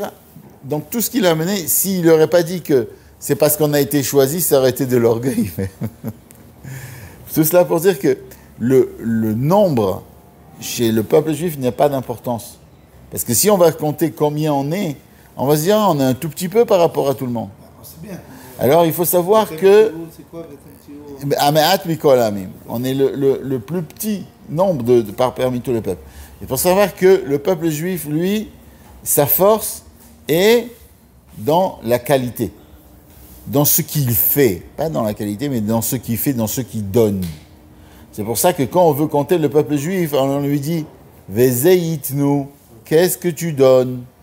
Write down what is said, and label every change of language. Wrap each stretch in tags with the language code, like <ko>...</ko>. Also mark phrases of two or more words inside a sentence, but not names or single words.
<fr>Donc tout ce qu'il a amené, s'il n'aurait pas dit que c'est parce qu'on a été choisi, ça aurait été de l'orgueil. Tout cela pour dire que le nombre chez le peuple juif n'a pas d'importance. Parce que si on va compter combien on est, on va se dire on est un tout petit peu par rapport à tout le monde. C'est bien. Alors il faut savoir que C'est quoi,</fr> <he>המעט מכל העמים.</he> <fr>On est le plus petit nombre parmi tous les peuples. Il faut savoir que le peuple juif, lui, sa force est dans la qualité, dans ce qu'il fait. Pas dans la qualité, mais dans ce qu'il fait, dans ce qu'il donne. C'est pour ça que quand on veut compter le peuple juif, on lui dit « Vezeitnu » qu'est-ce que tu donnes?</fr>